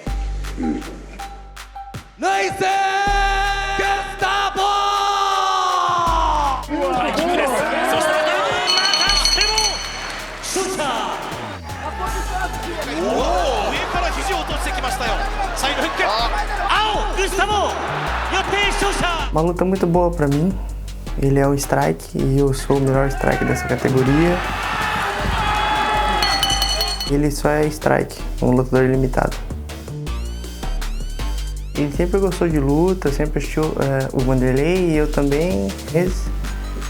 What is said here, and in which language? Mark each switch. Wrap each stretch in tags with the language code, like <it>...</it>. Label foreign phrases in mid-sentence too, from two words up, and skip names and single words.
<ja>ナイスガスタボーハイキックです。そしてまたしてもシューター、上から肘を落としてきましたよ。サイドフック、青グスタボよって勝者。</ja> <pt>Uma luta muito boa pra mim. Ele é o strike e eu sou o melhor strike dessa categoria. Ele só é strike, um lutador limitado. Ele sempre gostou de luta, sempre assistiu o Vanderlei e eu também.</pt>